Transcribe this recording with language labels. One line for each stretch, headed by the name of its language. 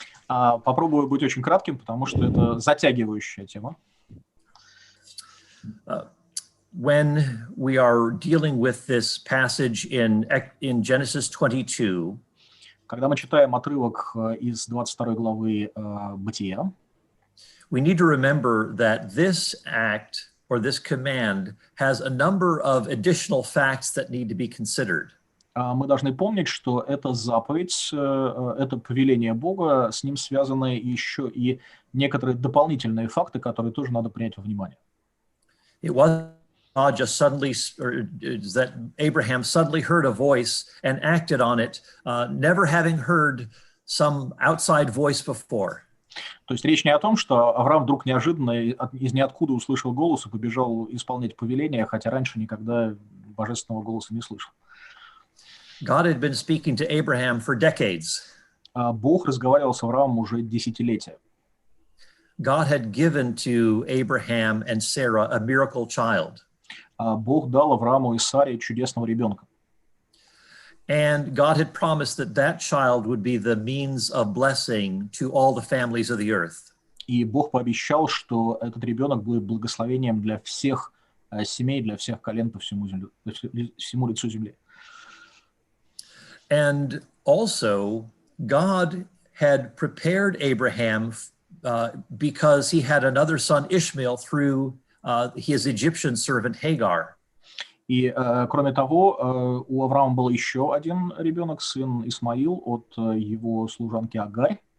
Russian: Попробую быть очень кратким, потому что это затягивающая тема.
English: When we are dealing with this passage in Genesis 22,
Russian: когда мы читаем отрывок из 22 главы Бытия,
English: we need to remember that this act or this command has a number of additional facts that need to be considered.
Russian: Мы должны помнить, что эта заповедь, это повеление Бога, с ним связаны еще и некоторые дополнительные факты, которые тоже надо принять во внимание.
English: It was not just suddenly, or that Abraham suddenly heard a voice and acted on it, never having heard some outside voice before.
Russian: То есть речь не о том, что Авраам вдруг неожиданно из ниоткуда услышал голос и побежал исполнять повеление, хотя раньше никогда божественного голоса не слышал.
English: God had been speaking to Abraham for decades.
Russian: Бог разговаривал с Авраамом уже десятилетия.
English: God had given to Abraham and Sarah a miracle child.
Russian: Бог дал Аврааму и Саре чудесного ребенка.
English: And God had promised that that child would be the means of blessing to all the families of the earth.
Russian: И Бог пообещал, что этот ребенок будет благословением для всех семей, для всех колен по всему лицу земли.
English: And also, God had prepared Abraham because he had another son, Ishmael, through his Egyptian servant Hagar.
Russian: И, кроме того, у Авраама был еще один ребенок, сын Исмаил, от его служанки Агарь.